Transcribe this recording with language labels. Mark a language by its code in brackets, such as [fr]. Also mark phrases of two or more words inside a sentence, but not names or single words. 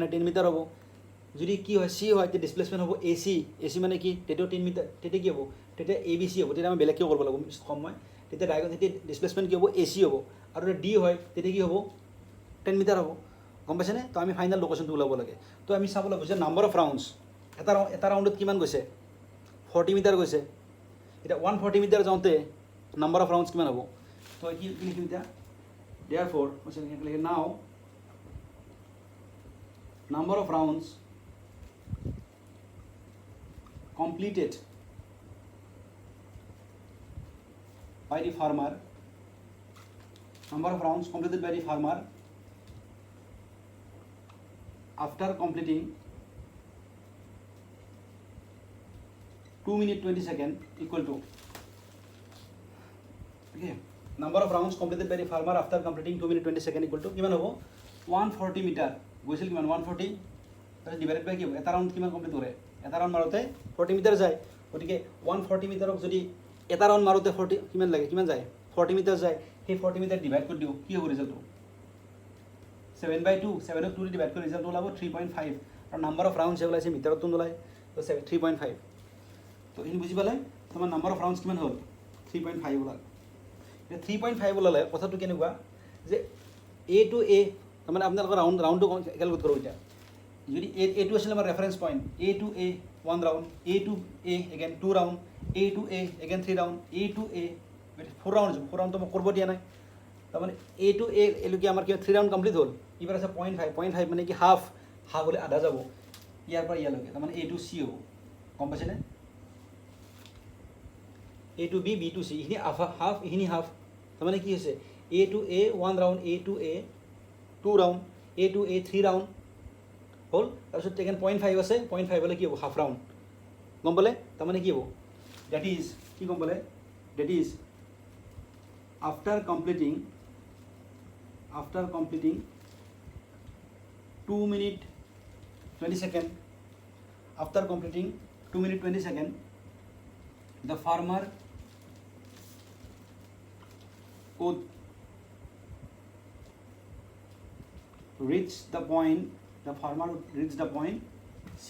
[as] 10 মিটাৰ হ'ব যদি কি হয় চি হয় তেতিয়া ডিছপ্লেচমেণ্ট হ'ব এ চি মানে কি তেতিয়াও 10 মিটাৰ তেতিয়া কি হ'ব তেতিয়া এ বি চি হ'ব তেতিয়া আমি বেলেগকৈ কৰিব লাগিব সময় তেতিয়া তেতিয়া ডিছপ্লেচমেণ্ট কি হ'ব এ চি হ'ব আৰু ডি হয় তেতিয়া কি হ'ব 10 মিটাৰ হ'ব গম পাইছেনে তো আমি ফাইনেল লোকেশ্যনটো ওলাব লাগে তো আমি চাব লাগিব যে [en] number of rounds [as] এটা ৰাউণ্ডত কিমান গৈছে 40 মিটাৰ গৈছে এতিয়া 140 মিটাৰ যাওঁতে [en] number of rounds [as] কিমান হ'ব তো কি লিখিম এতিয়া দেয়াৰফৰ লিখে নাও [en] number of rounds completed by the farmer number of rounds completed by the farmer after completing 2 minutes 20 seconds equal to okay number of rounds completed by the farmer after completing 2 minutes 20 seconds equal to [as] কিমান হ'ব 140 মিটাৰ গৈছিল কিমান 140 তাৰপিছত [en] divided by [as] কি হ'ব এটা ৰাউণ্ড কিমান কমপ্লিট কৰে এটা ৰাউণ্ড মাৰোতে 40 মিটাৰ যায় গতিকে 140 মিটাৰক যদি এটা ৰাউণ্ড মাৰোতে 40 কিমান লাগে কিমান যায় 40 মিটাৰ যায় সেই 40 মিটাৰ ডিভাইড কৰি দিওঁ কি হ'ব ৰিজাল্টটো 7/2 7ক 2 ডিভাইড কৰি ৰিজাল্টটো ওলাব 3.5 আৰু [en] number of rounds [as] ওলাইছে মিটাৰতো নোলায় তো 3.5 তো এইখিনি বুজি পালে তোমাৰ [en] number of rounds [as] কিমান হ'ল 3.5 ওলাল এতিয়া 3.5 ওলালে কথাটো কেনেকুৱা যে [en] A to A [as] তাৰমানে আপোনালোকৰ ৰাউণ্ডটো কেলকুলেট কৰোঁ এতিয়া যদি এইটো আছিলে আমাৰ [en] reference point A to A [as] 1 ৰাউণ্ড, [en] A to A again [as] 2 ৰাউণ্ড, [en] A to A again [as] 3 ৰাউণ্ড, [en] A to A [as] 4 ৰাউণ্ড, 4 ৰাউণ্ডটো মই কৰিব দিয়া নাই, তাৰমানে [en] A to A [as] এলৈকে আমাৰ কিবা 3 ৰাউণ্ড কমপ্লিট হ'ল। এইবাৰ আছে 0.5 মানে কি হাফ হ'লে আধা যাব ইয়াৰ পৰা ইয়ালৈকে, তাৰমানে [en] A to C [as] হ'ব, গম পাইছেনে? [en] A to B, B to C, [as] এইখিনি হাফ এইখিনি হাফ, তাৰমানে কি হৈছে [en] A to A [as] 1 ৰাউণ্ড, [en] A to A [as] 2 ৰাউণ্ড, [en] A to A [as] 3 ৰাউণ্ড হ'ল, তাৰপিছত টেকেন 0.5 আছে, 0.5 হ'লে কি হ'ব [en] half round, [as] গম পালে? তাৰমানে কি হ'ব [en] that is [as] কি গম পালে, [en] that is after completing 2 minute 20 second, after completing 2 minute 20 second, the farmer would reach the point C.